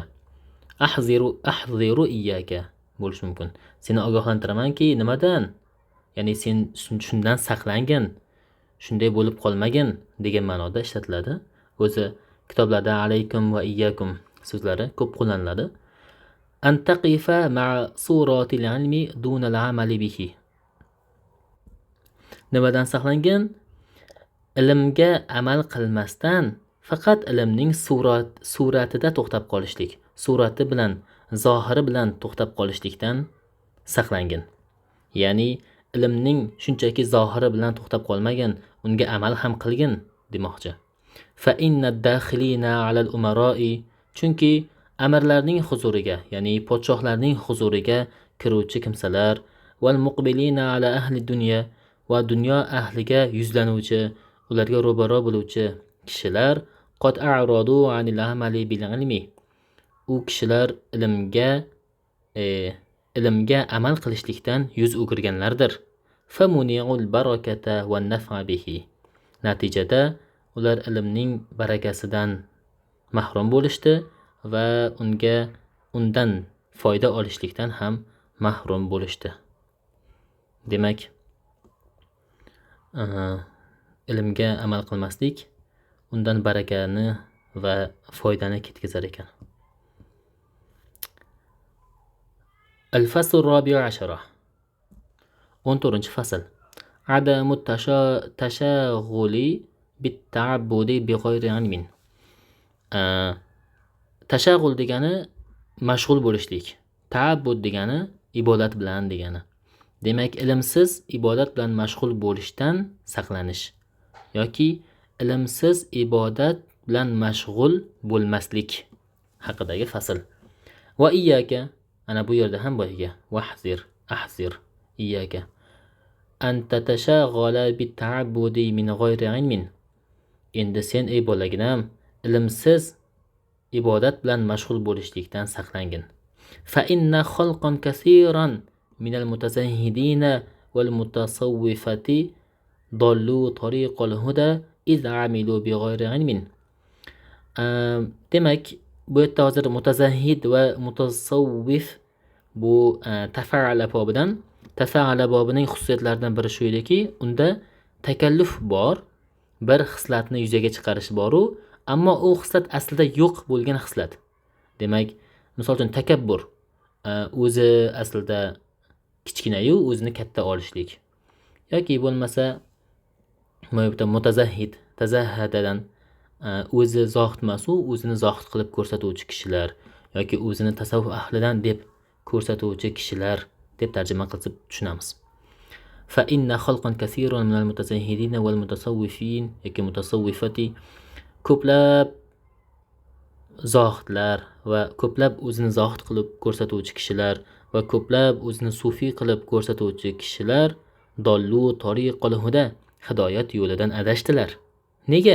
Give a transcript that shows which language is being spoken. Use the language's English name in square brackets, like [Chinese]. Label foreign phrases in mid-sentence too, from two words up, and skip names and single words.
[Arabic] أحذر إياك [Uzbek] bo'lishi mumkin. Seni ogohlantiramanki nimadan? Ya'ni sen shundan saqlangin, shunday bo'lib qolmagin degan ma'noda ishlatiladi. O'zi kitoblarda [Arabic] عليكم وإياكم [Uzbek] so'zlari ko'p qo'llaniladi. [Arabic] أن تقف مع صورة العلم دون العمل به. [Uzbek] Nimadan saqlangin? Ilmga amal qilmasdan faqat ilmning suratida to'xtab qolishlik, surati bilan, zohiri bilan to'xtab qolishlikdan saqlangin. Ya'ni ilmning shunchaki zohiri bilan to'xtab qolmagin, unga amal ham qilgin demoqchi. [Arabic] فإن الداخلين على الأمراء, [Uzbek] chunki amirlarning huzuriga, ya'ni podshohlarning huzuriga kiruvchi kimsalar, [Arabic] والمقبلين على أهل الدنيا, [Uzbek] va dunyo ahliga yuzlanuvchi, ularga ro'baro bo'luvchi kishilar [Arabic] قد أعرضوا عن العمل بالعلم. [Uzbek] U kishilar ilmga amal qilishlikdan yuz o'girganlardir. [Arabic] فمنعوا البركة والنفع به. [Uzbek] Natijada ular ilmning barakasidan mahrum bo'lishdi va undan foyda olishlikdan ham mahrum bo'lishdi. Demak, ilmga amal qilmaslik undan barakani va foydani ketkazar ekan. [Arabic] الفصل الرابع عشر 14 فصل. عدم التشاغل بالتعبد بغير علم. [Uzbek] Tashag'ul degani mashg'ul bo'lishlik. Ta'abbud degani ibodat bilan degani. Demak, ilmsiz ibodat bilan mashg'ul bo'lishdan saqlanish yoki ilmsiz ibodat bilan mashg'ul bo'lmaslik haqidagi fasl. [Arabic] وإياك, [Uzbek] ana bu yerda ham boyiga [Arabic] احذر إياك أن تتشاغل بالتعبد من غير علم. [Uzbek] Endi sen ey bolaginam ilmsiz ibodat bilan mashg'ul bo'lishlikdan saqlangin. [Arabic] فإن خلقا كثيرا من المتزهدين والمتصوفة ضلوا طريق الهدى إذ عملوا بغير علم. [Uzbek] Demak, bu yerda hozir mutazahhid va mutasawwif bu tafa'ala bobidan. Tafa'ala bobining xususiyatlaridan biri shu ediki, unda takalluf bor, bir xislatni yuzaga chiqarish bor-u, ammo u xislat aslida yo'q bo'lgan xislat. Demak, misol uchun takabbur o'zi aslida kichkina-yu o'zini katta olishlik. Yoki bo'lmasa mutazahhid, tazahhadadan o'zi zohid emas-u, o'zini zohid qilib ko'rsatuvchi kishilar yoki o'zini tasavvuf ahlidan deb ko'rsatuvchi kishilar deb tarjima qilib tushunamiz. [Arabic] فإن خلقا كثيرا من المتزهدين والمتصوفين [Uzbek] yoki mutasawwifati, ko'plab zohidlar va ko'plab o'zini zohid qilib ko'rsatuvchi kishilar va ko'plab o'zini sufiy qilib ko'rsatuvchi kishilar [Arabic] ضلوا طريق الهدى, [Uzbek] hidoyat yo'lidan adashdilar. Nega?